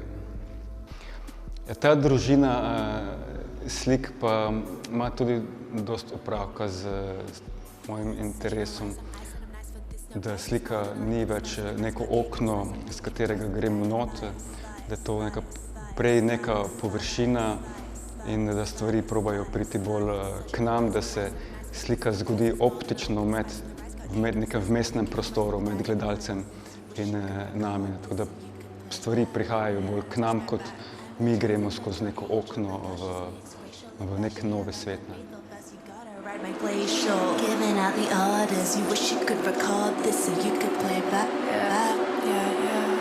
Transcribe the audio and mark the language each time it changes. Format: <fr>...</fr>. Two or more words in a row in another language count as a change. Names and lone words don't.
<sl>Ta družina slik pa ima tudi dosti opravka z mojim interesom, da slika ni več neko okno, iz katerega gremo not, da je to prej neka površina in da stvari probajo priti bolj k nam, da se slika zgodi optično v nekem vmesnem prostoru med gledalcem in nami. Tako da stvari prihajajo bolj k nam, kot mi gremo skozi neko okno v nek novi svet.</sl> <en>Ride my play show, giving out the orders. You wish you could record this so you could play back. Yeah.</en>